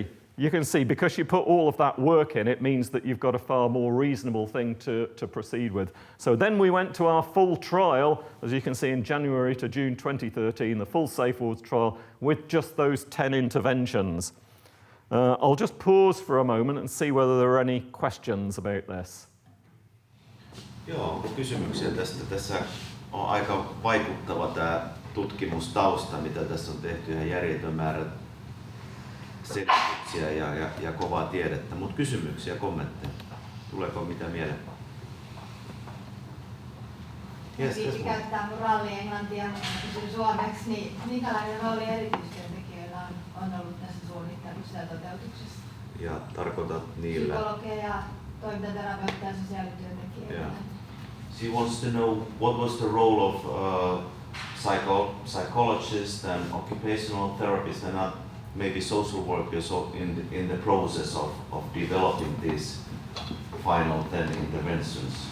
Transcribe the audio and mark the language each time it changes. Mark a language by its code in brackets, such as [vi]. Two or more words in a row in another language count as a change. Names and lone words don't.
[en] You can see, because you put all of that work in, it means that you've got a far more reasonable thing to proceed with. So then we went to our full trial, as you can see, in January to June 2013, the full Safewards trial with just those 10 interventions. I'll just pause for a moment and see whether there are any questions about this. [fi] Joo, onko kysymyksiä tästä? Tässä on aika vaikuttava tämä tutkimustausta, mitä tässä on tehty, ihan järjetön määrä selityksiä ja kovaa tiedettä, mutta kysymyksiä, kommentteja. Tuleeko mitä mieleen? Yes, viisi käyttää mun ralli-englantia, kysyn suomeksi, niin minkälainen rooli erityistyöntekijöillä on ollut tässä suunnittelussa ja toteutuksessa? Ja tarkoitat niillä? Psykologeja, toimintaterapeutteja ja sosiaalityöntekijöitä. [en] Yeah. She wants to know what was the role of psychologists and occupational therapists and maybe social workers in the process of developing these final 10 interventions.